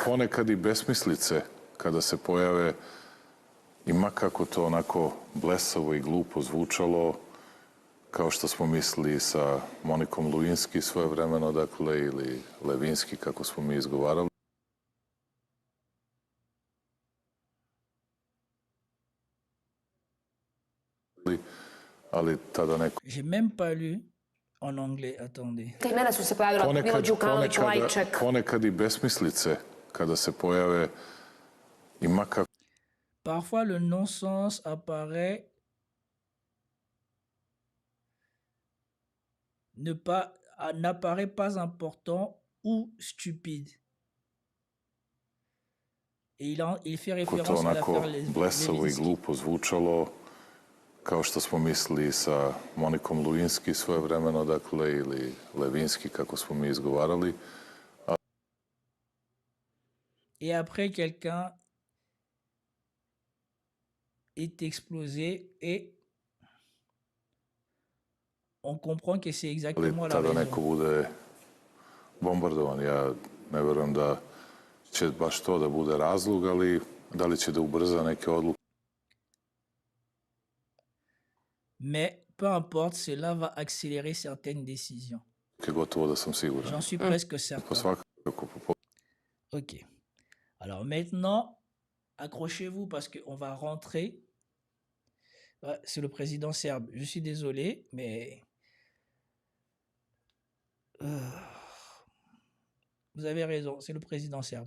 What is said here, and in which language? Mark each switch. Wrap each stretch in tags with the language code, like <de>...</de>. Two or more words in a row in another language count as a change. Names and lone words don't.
<sr>Ponekad i besmislice, kada se pojave, i makako to onako blesavo i glupo zvučalo, kao što smo mislili sa Monikom Lewinsky svojevremeno, dakle, ili Levinsky, kako smo mi izgovarali. Ali tada neko...</sr> <fr>J'ai même pas lu En anglais, attendez.</fr> <sr>Neka imena su se pojavila, Milo Đukanović, Lajček. Ponekad i besmislice kada se pojave i makar</sr> <fr>Parfois, le non-sens n'apparaît pas important ou stupide. Et il fait</fr> <sr>to</sr> <fr>référence à</fr> <sr>onako</sr> <fr>l'affaire</fr> <sr>blesavo i</sr> <fr>Levinsky.</fr> <sr>glupo zvučalo, kao što smo mislili sa Monikom Lewinsky svojevremeno, dakle, ili Levinsky, kako smo mi izgovarali.</sr> <fr>Et après, quelqu'un est explosé et on comprend que c'est</fr> <sr>Ali</sr> <fr>exactement la</fr> <sr>tada</sr> <fr>raison.</fr> <sr>neko bude bombardovan. Ja ne verujem da će baš to da bude razlog, ali da li će da ubrza neke odluke?</sr> <fr>Mais peu importe, cela va accélérer certaines décisions.</fr> <sr>Gotovo da sam siguran.</sr> <fr>J'en suis presque</fr> <sr>Pa</sr> <fr>certain.</fr> <sr>svakako,</sr> <fr>Ok. Alors maintenant, accrochez-vous parce qu'on va rentrer. Ouais, c'est le président serbe. Je suis désolé, mais vous avez raison, c'est le président serbe.</fr>